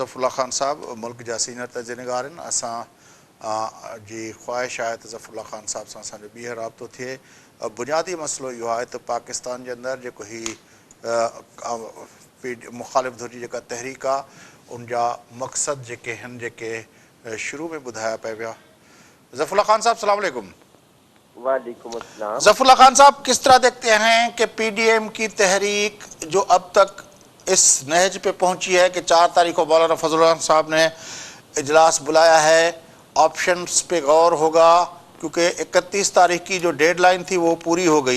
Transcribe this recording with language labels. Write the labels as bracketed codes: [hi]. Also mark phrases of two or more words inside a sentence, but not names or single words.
[sd] ज़फ़रुल्लाह ख़ान साहब मुल्क जा सीनियर तजज़ियेनिगार आहिनि। असां जी ख़्वाहिश आहे त ज़फ़रुल्लाह ख़ान साहब सां असांजो ॿीहर राब्तो थिए। बुनियादी मसइलो इहो आहे त पाकिस्तान जे अंदरि जेको हीउ मुख़ालिफ़ धुर जी जेका तहरीक आहे, उन जा मक़सद जेके आहिनि, जेके शुरू में ॿुधाया पिया विया। [ar] ज़फ़रुल्लाह ख़ान साहब سلام علیکم. وعلیکم السلام. [ur] ظفر اللہ خان صاحب، کس طرح دیکھتے ہیں کہ PDM کی تحریک جو اب تک اس نہج پہ پہنچی ہے کہ 4 تاریخ کو مولانا فضل الرحمان صاحب نے اجلاس بلایا ہے، آپشنز پہ غور ہوگا، کیونکہ 31 تاریخ کی جو ڈیڈلائن تھی وہ پوری ہو گئی.